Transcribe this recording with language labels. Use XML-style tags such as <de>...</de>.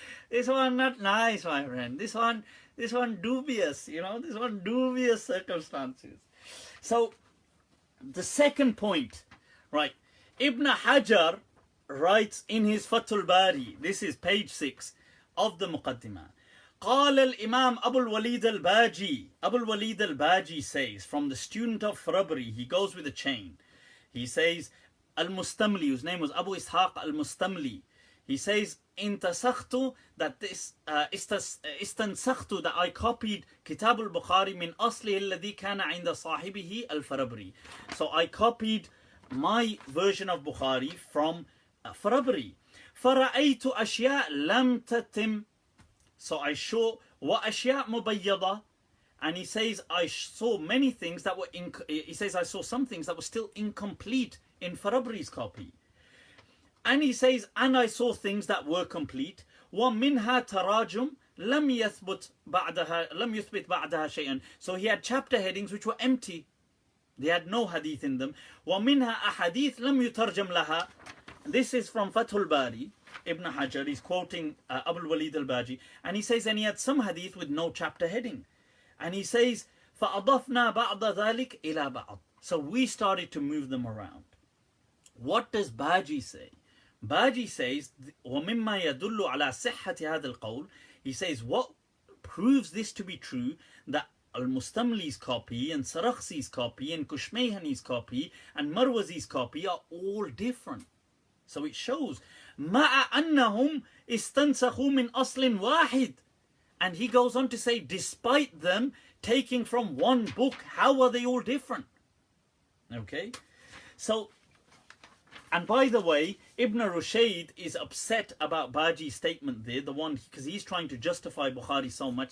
<en>This one not nice, my friend. This one dubious, this one dubious circumstances. So the second point, right? Ibn Hajar writes in his Fathul Bari, this is page 6 of the Muqaddimah.</en> <ar>قال الإمام أبو الوليد الباجي.</ar> <en>Abu al-Walid al-Baji says, from the student of Farabri, he goes with a chain. He says, Al-Mustamli, whose name was Abu Ishaq al-Mustamli. He says, intasakhtu, that this istansakhtu, that I copied Kitab al-Bukhari</en> <ar>min aslihi alladhi kana inda sahibihi al-Farabri.</ar> <en>So I copied my version of Bukhari from Farabri.</en> <ar>فرأيت أشياء لم تتم.</ar> <en>So I saw</en> <ar>وأشياء مبيضة.</ar> <en>And he says, I saw many things that were he says, I saw some things that were still incomplete in Farabri's copy. And he says, and I saw things that were complete.</en> <ar>وَمِنْهَا تَرَاجُمْ لَمْ يُثْبِتْ بَعْدَهَا شَيْئًا.</ar> <en>So he had chapter headings which were empty. They had no hadith in them.</en> <ar>وَمِنْهَا أَحَدِيث لَمْ يُتَرْجَمْ لَهَا.</ar> <en>This is from Fathul Bari. Ibn Hajar is quoting Abu al-Walid al-Baji. And he says, and he had some hadith with no chapter heading. And he says,</en> <ar>فَأَضَفْنَا بَعْضَ ذَلِكَ إِلَى بَعْض.</ar> <en>So we started to move them around. What does Baji say? Baji says,</en> <ar>وَمِمَّا يَدُلُّ عَلَى صِحَّةِ هَذَا الْقَوْلِ.</ar> <en>He says, what proves this to be true, that Al-Mustamli's copy and Sarakhsi's copy and Kushmayhani's copy and Marwazi's copy are all different. So it shows,</en> <ar>مَعَ أَنَّهُمْ إِسْتَنْسَخُوا مِنْ أَصْلٍ وَاحِدٍ.</ar> <en>And he goes on to say, despite them taking from one book, how are they all different? Okay? So, and by the way, Ibn Rushayd is upset about Baji's statement there, the one, because he's trying to justify Bukhari so much.</en>